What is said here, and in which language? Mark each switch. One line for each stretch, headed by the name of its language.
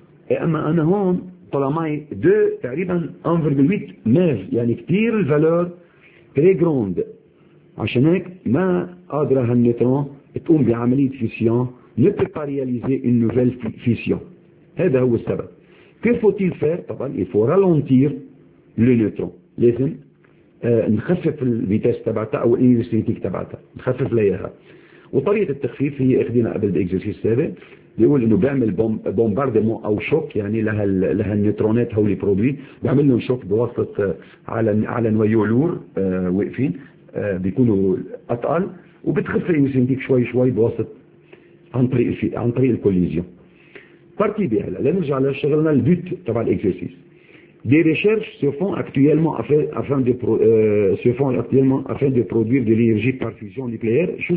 Arabic: اي اما انا هون طلع معي 2 تقريبا 1.8 ميف يعني كثير الفالور تري جروند عشان هيك ما قادره هالنيترون تقوم بعمليه فيسيون
French: ne peut pas réaliser une nouvelle fission.
Arabic: هذا هو السبب.
French: Que faut-il faire? طبعا, il faut ralentir le neutron.
Arabic: لازم نخفف الفيتاس تبعتها او الانيرسينيتيك تبعتها. نخفف لها. وطريقة التخفيف هي اخذنا قبل الاكزرسيس السابق. بيقول انه بيعمل بومباردمون او شوك يعني لهالنيترونات هولي برودوي بيعمل لهم شوك بواسطة على نويولور واقفين بيكونوا اتقل وبتخف الانيرسينيتيك شوي شوي بواسطة عن طريق الكوليزيون. بارتي بي هلا لنرجع لشغلنا البيت تبع الاكزرسيس.
French: Des recherches se font actuellement afin de produire de l'énergie par fusion nucléaire.